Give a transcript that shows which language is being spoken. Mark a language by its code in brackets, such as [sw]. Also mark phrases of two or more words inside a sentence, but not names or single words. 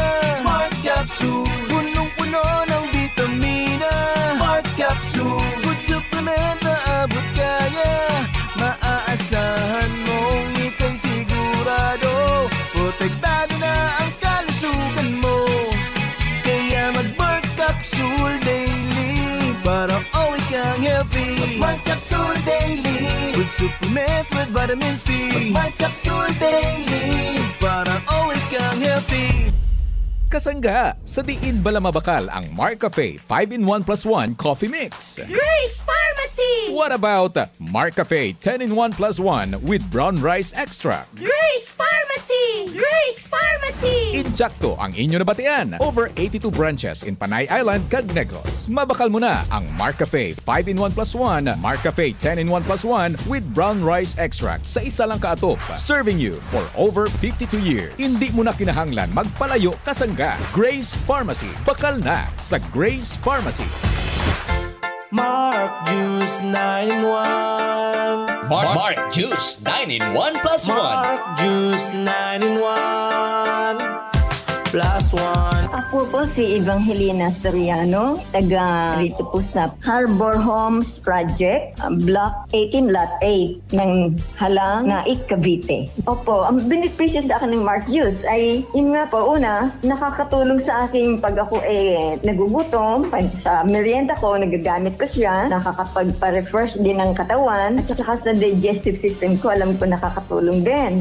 [tl] Marc Capsule, punong-puno ng vitamina. Marc Capsule, [en] food supplement [tl] na abot kaya. Maaasahan mong ika'y sigurado. Protektado na ang kalusugan mo. Kaya mag-Marc Capsule daily para always kang healthy. [en] Marc Capsule daily, food supplement with vitamin C. [tl] Marc Capsule daily para always kang healthy. [hil] Kasangga, sa diin bala mabakal ang Marcafe 5-in-1 plus 1 Coffee Mix. Grace Pharmacy! [en] What about Marcafe 10-in-1 plus 1 with brown rice extract? Grace Pharmacy! Grace Pharmacy! [hil] Injakto ang inyo nabatian. [en] Over 82 branches in Panay Island, Negros. [hil] Mabakal mo na ang Marcafe 5-in-1 plus 1, Marcafe 10-in-1 plus 1 [en] with brown rice extract [hil] sa isa lang kaatop. [en] Serving you for over 52 years. [hil] Hindi mo na kinahanglan magpalayo kasangga. Grace Pharmacy. Bakal na sa Grace Pharmacy. Marc Juice 9-in-1. Marc Juice 9-in-1 plus 1. Marc Juice 9-in-1. [tl] Ako po si Evangelina Soriano, taga rito po sa Harbor Homes Project, Block 18, Lot 8 ng Halang, Naik, Cavite. Opo, ang benepisyo sa akin ng Mark Juice ay, yun nga po, una, nakakatulong sa aking pag ako nagugutom, sa merienda ko, nagagamit ko siya, nakakapagpa-refresh din ng katawan, at saka sa [en] digestive system [tl] ko, alam ko nakakatulong din.